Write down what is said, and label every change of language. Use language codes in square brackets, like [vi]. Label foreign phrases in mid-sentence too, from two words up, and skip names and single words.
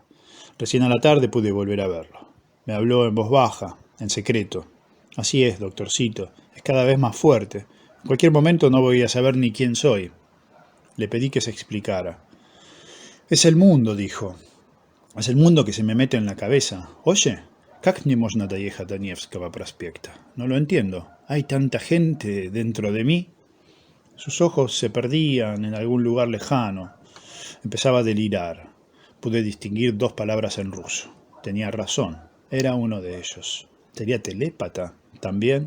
[es] Recién a la tarde pude volver a verlo. Me habló en voz baja, en secreto. Así es, doctorcito, es cada vez más fuerte. En cualquier momento no voy a saber ni quién soy. Le pedí que se explicara. Es el mundo, dijo. Es el mundo que se me mete en la cabeza. Oye, [ru] ¿как не можно доехать до Невского проспекта? [es] No lo entiendo. ¿Hay tanta gente dentro de mí? Sus ojos se perdían en algún lugar lejano. Empezaba a delirar. Pude distinguir 2 palabras en ruso. Tenía razón. Era uno de ellos. ¿Sería telépata también?